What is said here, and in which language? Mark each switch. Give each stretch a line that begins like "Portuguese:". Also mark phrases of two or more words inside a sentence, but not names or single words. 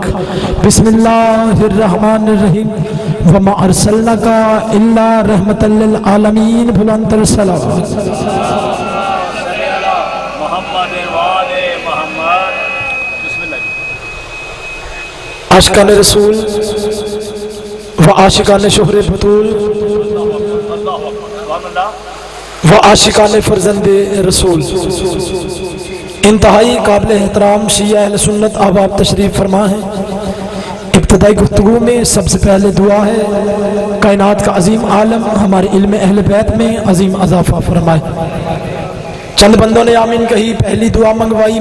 Arabic: بسم الله الرحمن الرحيم۔ وما أرسلناك إلا رحمة للعالمين.
Urdu: بلند صلوات۔ عاشقان رسول و عاشقان شوہر بتول و عاشقان فرزند رسول انتہائی قابل احترام شیعہ اہل سنت احباب تشریف فرما ہے. ابتدائی گفتگو میں سب سے پہلے دعا ہے کائنات کا عظیم عالم ہمارے علم اہل بیت میں عظیم اضافہ فرمائے. چند بندوں نے آمین کہی، پہلی دعا منگوائی.